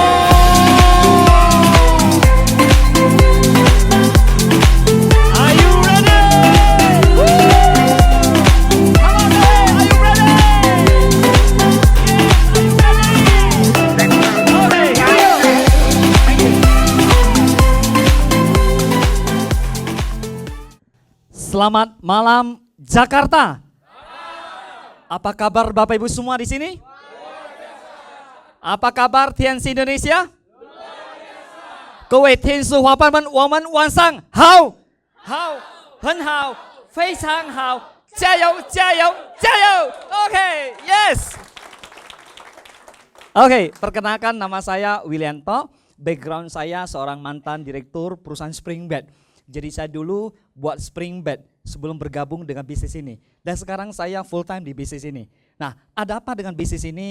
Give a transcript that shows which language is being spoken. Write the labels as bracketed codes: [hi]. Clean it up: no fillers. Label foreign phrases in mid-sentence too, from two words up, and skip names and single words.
[en] Are you ready? Woo! Come on, hey, are you ready? Yes, are you ready? [id] Selamat malam Jakarta. Apa kabar Bapak Ibu semua di sini? Apa kabar TNC Indonesia? [zh] 各位天使伙伴们，我们晚上好，好，很好，非常好，加油，加油，加油 ！ [en] OK, yes. [id] Oke, perkenalkan nama saya Willianto. Background saya seorang mantan direktur perusahaan Springbed. Jadi saya dulu buat Springbed sebelum bergabung dengan bisnis ini. Dan sekarang saya [en] full time [id] di bisnis ini. Nah, ada apa dengan bisnis ini?